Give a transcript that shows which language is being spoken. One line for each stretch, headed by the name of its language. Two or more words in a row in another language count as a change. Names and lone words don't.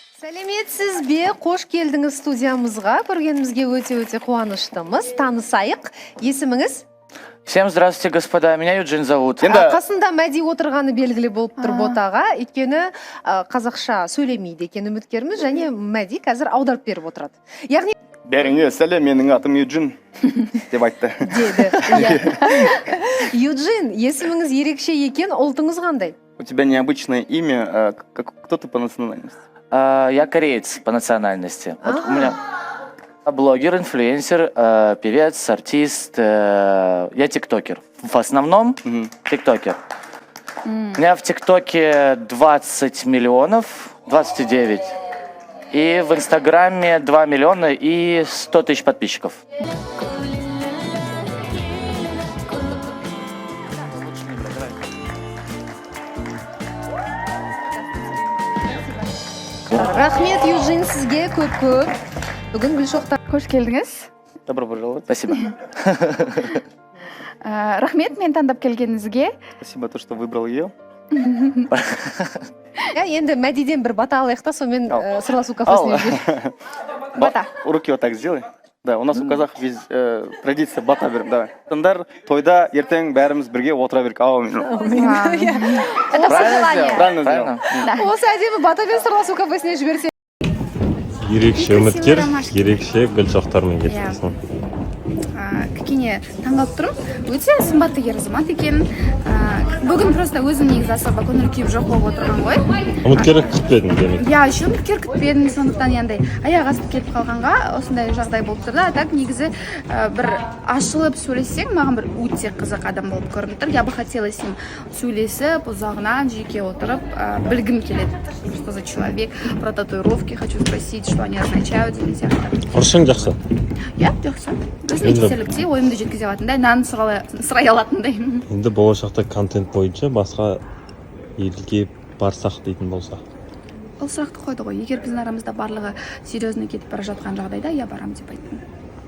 Kazakh: Сәлеметсіз бе? Қош келдіңіз студиямызға. Көргенімізге өте қуаныштымыз. Танысайық. Есіміңіз?
Russian: Всем здравствуйте, господа. Меня Юджин зовут.
Kazakh: Қасында Мәди отырғаны белгілі болып тұр ботаға. Өйткені қазақша сөйлемейді екен үміткеріміз, және Мәди қазір аударып беріп отырады. Яғни Бәріңе сәлем, менің атым Юджин деп айтты. деді. Юджин, есіміңіз ерекше екен, ұлтыңыз қандай?
Russian: У тебя необычное имя. Кто ты по национальности? Я кореец по национальности. Вот у меня блогер, инфлюенсер, певец, артист. Я тиктокер. В основном тиктокер. У меня в тиктоке 20 миллионов, 29. И в инстаграме 2 миллиона и 100 тысяч подписчиков.
Kazakh: Рахмет, Юджин, сізге көп. Бүгін Гүлшоқтар. Қош келдіңіз.
Russian: Добро пожаловать. Спасибо.
Kazakh: Рахмет, мен таңдап келгеніңізге.
Russian: Спасибо, то, что выбрал ее.
Kazakh: Енді Мәдиден бір бата алайық та, сонымен сырласу кафесіне жүрейік. Бата.
Russian: Руки вот так сделай. Да, у нас у казахов есть традиция
Kazakh: бата беріп.
Russian: Давай.
Kazakh: Тыңдар, тойда ертең бәріміз бірге отыра берік.
Russian: Это пожелание. Правильно сделал.
Kazakh: Осы әдемі батамен сырласу кафесіне жіберсе. Ерекше үміткер, ерекше Гүлшоқтармен кетесің. Кішкене таңғалып тұрмын. Өте сымбатты ер азамат екен. Бүгін просто өзім негізі асыға көңіл күйіп жоқ болып отырған ғой. Үміткерлік күтпедің демек.
Russian: Я еще
Kazakh: үміткер күтпедім, сондықтан яндай аяқ асып келіп қалғанға осындай жағдай болып тұрды. Так негізі бір ашылып сөйлессең, маған бір өте қызық адам болып көрініп тұр.
Russian: Я бы хотела с ним
Kazakh: сөйлесіп, ұзағынан жеке отырып, білгім келеді.
Russian: Что за человек, про татуировки хочу спросить, что они означают
Kazakh: деген сияқты. Орысшаң жақсы. Я жақсы. Өзім естелікте ойымды жеткізе алатындай, нан сұрай алатындай. Енді болашақта контент бойынша басқа елге барсақ дейтін болса. Ол сұрақты қойды ғой. Егер біздің арамызда барлығы серьезно кетіп бара жатқан жағдайда, я барам деп айттым.